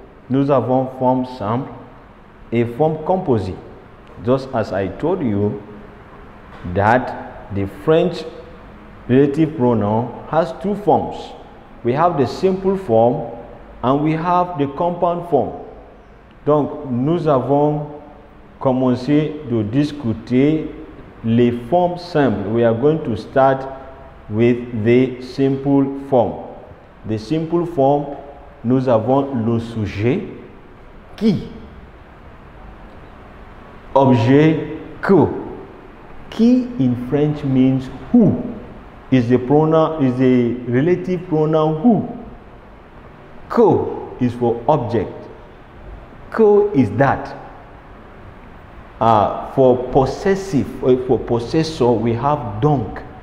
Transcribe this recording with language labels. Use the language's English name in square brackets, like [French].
[French] Nous avons forme simple et forme composite. [English] Just as I told you that the French relative pronoun has two forms. We have the simple form and we have the compound form. [French] Donc, nous avons commencé de discuter les formes simples. [English] We are going to start with the simple form. The simple form, [French] nous avons le sujet qui, objet que. [English] Qui in French means who. Is the pronoun, is the relative pronoun who. Que is for object. Que is that. For possessive, for possessor, we have donc.